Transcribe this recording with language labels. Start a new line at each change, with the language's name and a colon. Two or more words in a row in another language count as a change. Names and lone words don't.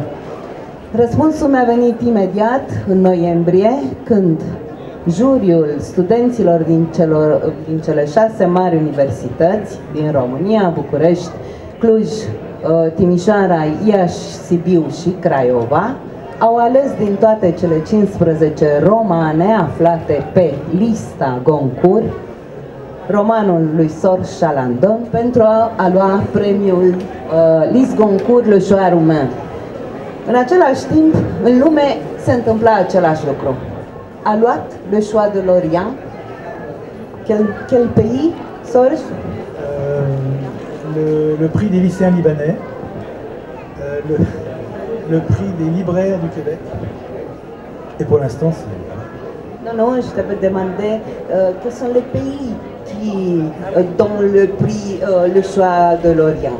Romanian: Răspunsul mi-a venit imediat în noiembrie, când juriul studenților din cele 6 mari universități din România, București, Cluj, Timișoara, Iași, Sibiu și Craiova, au ales din toate cele 15 romane aflate pe lista Goncourt romanul lui Sor Chalandon pentru a lua premiul Lys Goncourt Le Choix Roumain. În același timp, în lume se întâmpla același lucru. A luat
French: Le Choix de l'Orient. Quel pays, Sorge? Le prix des lycéens libanais, le prix des libraires du Québec. Et pour l'instant, c'est... Non, je t'avais demandé quels sont les pays qui dont le prix Le Choix de l'Orient.